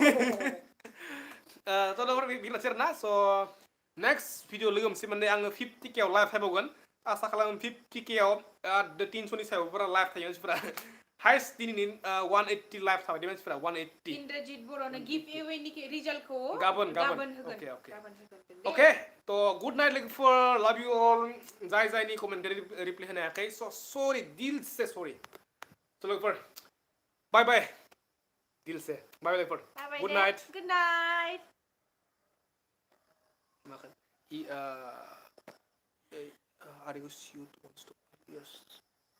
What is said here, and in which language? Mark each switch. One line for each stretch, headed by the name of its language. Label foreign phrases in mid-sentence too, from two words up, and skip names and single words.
Bodo: थ' लोगोफोर बेनोसै आरोना स'
English: next video
Bodo: लोगो मोनसे माने आङो 50K आव लाइभ फैबावगोन आसा खालामो 50K आव 300नि सायाव फुरा लाइभ थायो मानसिफोरा हाइस्ट दिनैनि 180 लाइभ थाबाय मानसिफोरा 180 इन्द्रजित बर'नो गिभ एवेनि रिजाल्टखौ गाबोन होगोन ओके तो
English: good night
Bodo: लोगोफोर
English: love you all
Bodo: जायनि कमेन्ट रिप्लाय होनो हायाखै स' सरि
Hindi: दिल से
Bodo: सरि स' लोगोफोर बाय बाय
Hindi: दिल से
Bodo: बाय लोगोफोर
English: good night
Bodo: माखो आर इउ